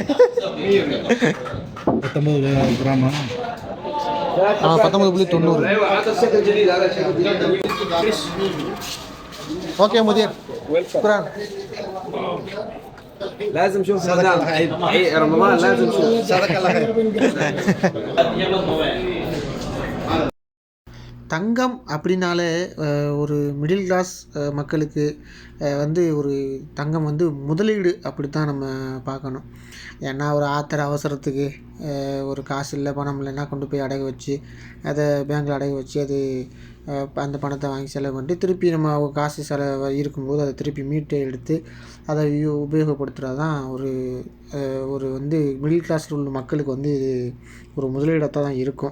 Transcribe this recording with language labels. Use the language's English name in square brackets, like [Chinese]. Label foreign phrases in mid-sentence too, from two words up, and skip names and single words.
[Arabic] 19 جرام. 19.90. ايوه هذا الشكل الجديد هذا الشكل الجديد. اوكي مدير شكرا. لازم شوف رمضان رمضان لازم شوف صدق الله خير. [Tamil] தங்கம் அப்படின்னாலே ஒரு [English] middle class [Tamil] மக்களுக்கு வந்து ஒரு தங்கம் வந்து முதலீடு அப்படி தான் நம்ம பார்க்கணும். ஏன்னா ஒரு அவசரத்துக்கு ஒரு காசு இல்லை பணம் இல்லைன்னா கொண்டு போய் அடகு வச்சு அதை பேங்க்கில் அடகு வச்சு அது அந்த பணத்தை வாங்கி செலவு பண்ணிட்டு திருப்பி நம்ம காசு செலவு இருக்கும்போது அதை திருப்பி மீட்டு எடுத்து அதை உபயோகப்படுத்துகிறது தான் ஒரு வந்து [English] middle classil [Tamil] உள்ள மக்களுக்கு வந்து இது ஒரு முதலீடாக தான் இருக்கும்.